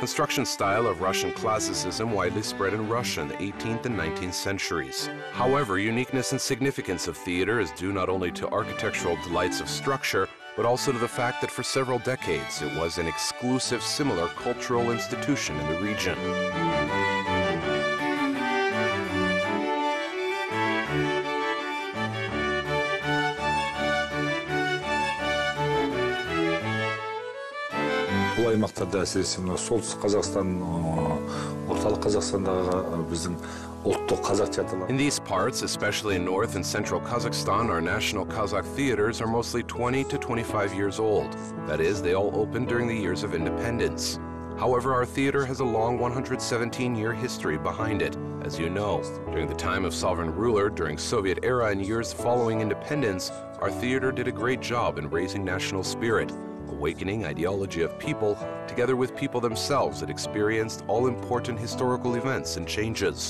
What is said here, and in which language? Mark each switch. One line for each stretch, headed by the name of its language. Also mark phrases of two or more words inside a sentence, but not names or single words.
English: construction style of Russian classicism widely spread in Russia in the 18th and 19th centuries. However, uniqueness and significance of theater is due not only to architectural delights of structure, but also to the fact that for several decades it was an exclusive similar cultural institution in the region.
Kazakh: Бұл аймақтарда әсіресе мына солтүстік Қазақстан, орталық Қазақстандағы біздің ұлттық қазақ театрлары.
English: In these parts, especially in North and Central Kazakhstan, our national Kazakh theaters are mostly 20 to 25 years old. That is, they all opened during the years of independence. However, our theater has a long 117-year history behind it. As you know, during the time of sovereign ruler, during Soviet era and years following independence, our theater did a great job in raising national spirit, awakening ideology of people, together with people themselves that experienced all-important historical events and changes.